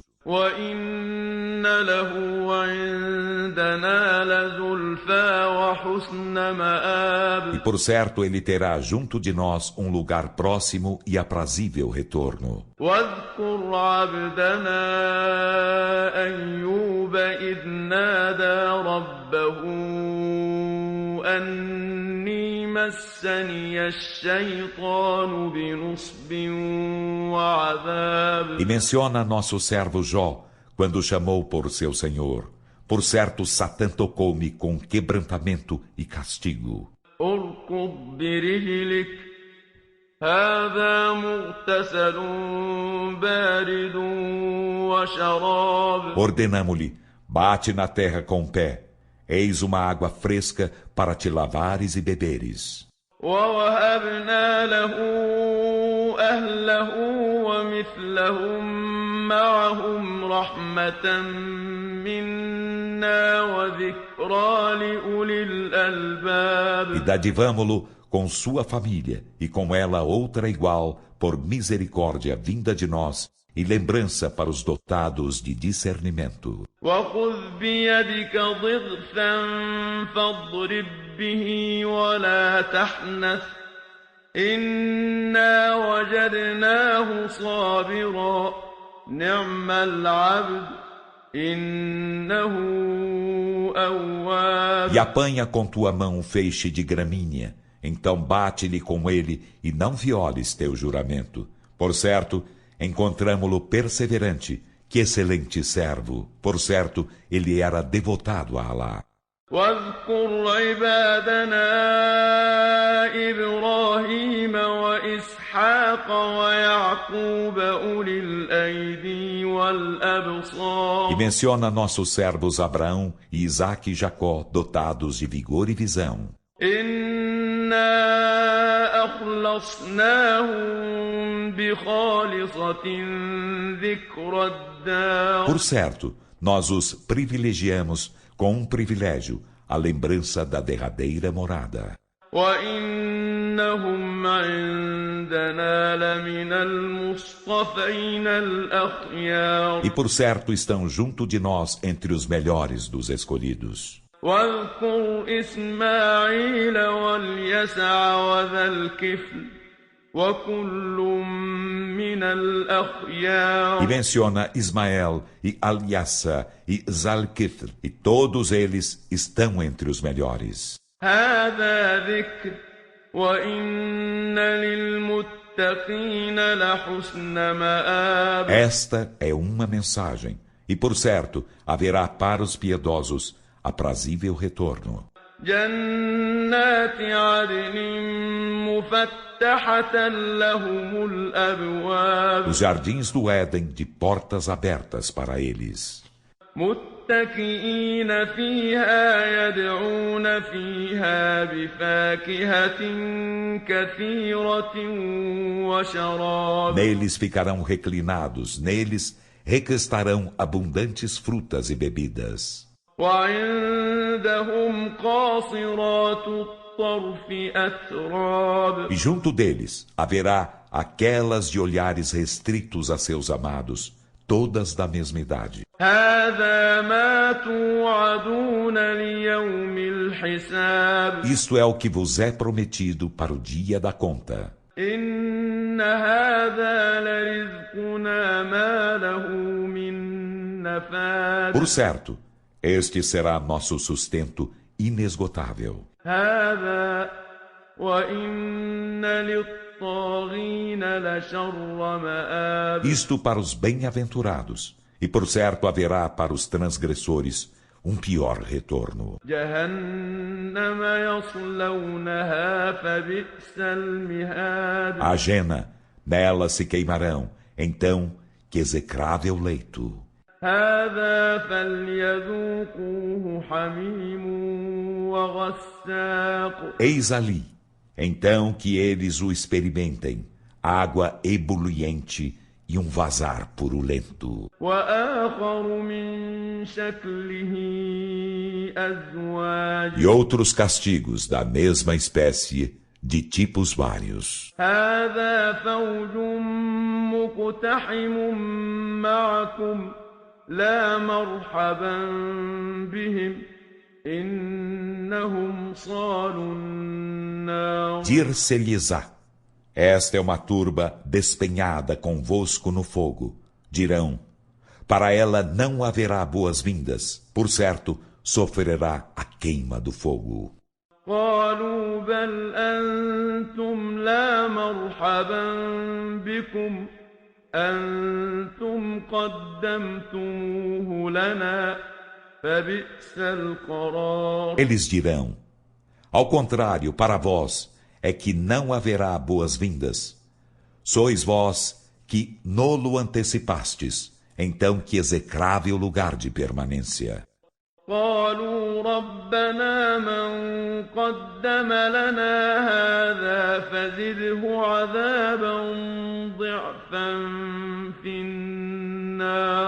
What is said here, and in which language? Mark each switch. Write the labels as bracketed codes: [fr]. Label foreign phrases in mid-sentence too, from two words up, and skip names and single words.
[ar] وإن له عندنا لزلفى وحسن مآب. [pt] E por certo ele terá junto de nós um lugar próximo e aprazível retorno. [ar] واذكر عبدنا أيوب إذ نادى ربه أني مسني الشيطان بنصب وعذاب. [pt] E menciona nosso servo Jó, quando chamou por seu Senhor. Por certo, Satã tocou-me com quebrantamento e castigo. [ar] اركض برجلك هذا مغتسل بارد وشراب. [pt] Ordenamo-lhe, bate na terra com o pé. Eis uma água fresca para te lavares e beberes. [ar] ووهبنا له أهله ومثلهم معهم رحمة منا وذكرى لأولي الألباب. [pt] E dadivamo-lo com sua família, e com ela outra igual, por misericórdia vinda de nós, e lembrança para os dotados de discernimento. [ar] وخذ بيدك ضغثا فاضرب به ولا تحنث إنا وجدناه صابرا نعم العبد إنه أواب. [pt] E apanha com tua mão um feixe de gramínea, então bate-lhe com ele e não violes teu juramento. Por certo, encontramo-lo perseverante, que excelente servo. Por certo, ele era devotado a Alá. [ar] واذكر عبادنا إبراهيم وإسحاق ويعقوب أولي الأيدي والأبصار. [pt] E menciona nossos servos Abraão e Isaque e Jacó, dotados de vigor e visão. [ar] إنا أخلصناهم بخالصة ذكر الدار. [pt] Por certo, nós os privilegiamos com um privilégio, a lembrança da derradeira morada. [ar] وإنهم عندنا لمن المصطفين الأخيار. [pt] E por certo estão junto de nós entre os melhores dos escolhidos. [ar] واذكر إسماعيل واليسع وذا الكفل وكل من الأخيار. [pt] E menciona Ismael e Aliassa e Zalkifl, e todos eles estão entre os melhores. [ar] هذا ذكر وإن للمتقين لحسن مآب. [pt] Esta é uma mensagem, e por certo haverá para os piedosos aprazível retorno. [ar] جنات عدن مفتحة لهم الأبواب. [pt] Os jardins do Éden de portas abertas para eles. [ar] متكئين فيها يدعون فيها بفاكهة كثيرة وشراب. [pt] Neles ficarão reclinados, neles requestarão abundantes frutas e bebidas. [ar] وعندهم قاصرات الطرف أتراب. [pt] E junto deles haverá aquelas de olhares restritos a seus amados, todas da mesma idade. [ar] هذا ما توعدون ليوم الحساب. [pt] Isto é o que vos é prometido para o dia da conta. [ar] إن هذا لرزقنا ما له من نفاد. [pt] Por certo, este será nosso sustento inesgotável. [ar] هذا وإن للطاغين لشر مآب. [pt] Isto para os bem-aventurados, e por certo haverá para os transgressores um pior retorno. [ar] جهنم يصلونها فبئس المهاد. [pt] A Jena, nela se queimarão, então que execrável leito. [ar] هذا فليذوقوه حميم وغساق. [pt] Eis ali, então que eles o experimentem, água ebuliente e um vazar purulento. [ar] وآخر من شكله أزواج. [pt] E outros castigos da mesma espécie, de tipos vários. [ar] هذا فوج مقتحم معكم لا مرحبا بهم إنهم صالوا النار. [pt] Dir-se-lhes-á: esta é uma turba despenhada convosco no fogo. Dirão: para ela não haverá boas-vindas, por certo, sofrerá a queima do fogo. [ar] قالوا بل أنتم لا مرحبا بكم أنتم قدمتموه لنا فبئس القرار. [pt] Eles dirão: ao contrário, para vós é que não haverá boas-vindas. Sois vós que nolo antecipastes, então que execrável lugar de permanência. [ar] قالوا ربنا من قدم لنا هذا فزده عذابا ضعفا في النار.